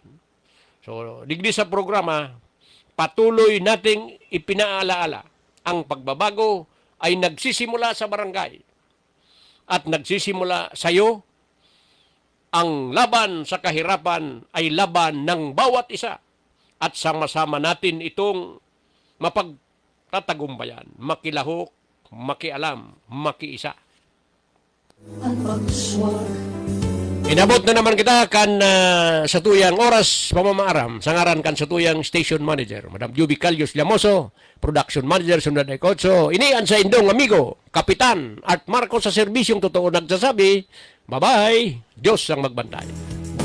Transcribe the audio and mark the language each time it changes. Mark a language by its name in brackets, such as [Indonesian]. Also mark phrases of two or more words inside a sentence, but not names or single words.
[Filipino] So, digdi sa programa, patuloy nating ipinaalaala ang pagbabago ay nagsisimula sa barangay at nagsisimula sa iyo. Ang laban sa kahirapan ay laban ng bawat isa at sama-sama natin itong mapagtatagumpayan, makilahok, makialam, makiisa. Ang pagswag [Bikol] Inabot na naman kita kan sa tuyang oras pamamaaram sa ngaran kan sa tuyang station manager, Madam Juby Calyos Llamoso, production manager Sundan Ecotso. Inian sa indong amigo, Kapitan Art Marcos sa serbisyong totoo nagsasabi, bye-bye, Diyos ang magbantay.